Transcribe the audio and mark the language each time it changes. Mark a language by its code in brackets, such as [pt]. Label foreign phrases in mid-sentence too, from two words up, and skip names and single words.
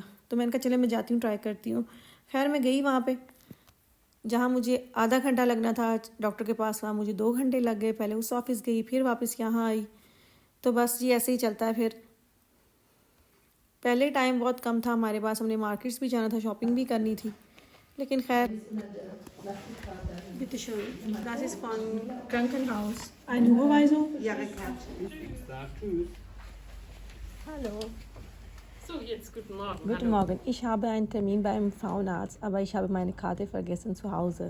[hi] तो मैंने कहा चले मैं जाती हूँ, ट्राई करती हूँ। खैर मैं गई वहाँ पे, जहाँ मुझे आधा घंटा लगना था डॉक्टर के पास, वहाँ मुझे 2 घंटे लग गए। पहले उस ऑफिस गई, फिर वापस यहाँ आई। तो बस जी ऐसे ही चलता है। फिर पहले टाइम बहुत कम था हमारे पास, हमने मार्केट्स भी जाना था, शॉपिंग भी करनी थी, लेकिन खैर। [de] Bitte schön. Das ist von Krankenhaus. Eine Überweisung? Ja, Hallo. So, jetzt guten Morgen. Guten Hallo. Morgen. Ich habe einen Termin beim Frauenarzt, aber ich habe meine Karte vergessen zu Hause.